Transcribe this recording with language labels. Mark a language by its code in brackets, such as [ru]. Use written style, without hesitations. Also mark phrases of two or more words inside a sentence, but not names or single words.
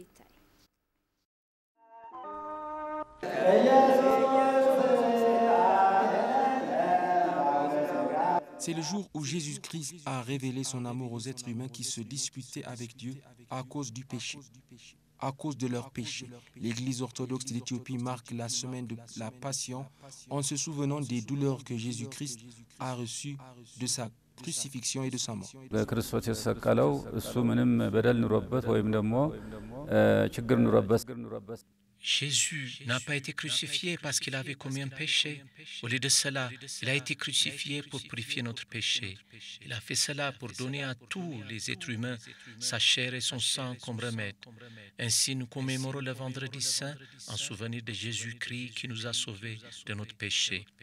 [fr] C'est le jour où Jésus-Christ a révélé son amour aux êtres humains qui se disputaient avec Dieu à cause du péché. à cause de leurs péchés. L'Église orthodoxe d'Éthiopie marque la semaine de la Passion en se souvenant des douleurs que Jésus-Christ a reçues de sa crucifixion et de sa mort. [am] በክርስቶስ የተሰቀለው እሱ ምንም በደል ኑሮበት ወይም ደግሞ ችግር ኑሮበት [fr] Jésus n'a pas été crucifié parce qu'il avait commis un péché. Au lieu de cela, il a été crucifié pour purifier notre péché. Il a fait cela pour donner à tous les êtres humains sa chair et son sang comme remède. Ainsi, nous commémorons le vendredi saint en souvenir de Jésus-Christ qui nous a sauvés de notre péché.